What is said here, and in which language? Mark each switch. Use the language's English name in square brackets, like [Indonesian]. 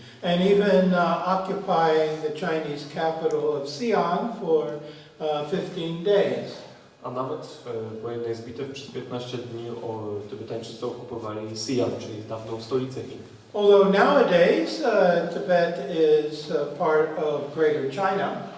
[English] And even occupying the Chinese capital of Xi'an for 15 days. [Polish] A nawet po jednej z bitew przez 15 dni Tybetańczycy okupowali Xi'an, czyli dawną stolicę Chin. [English] Although nowadays Tibet is part of Greater China.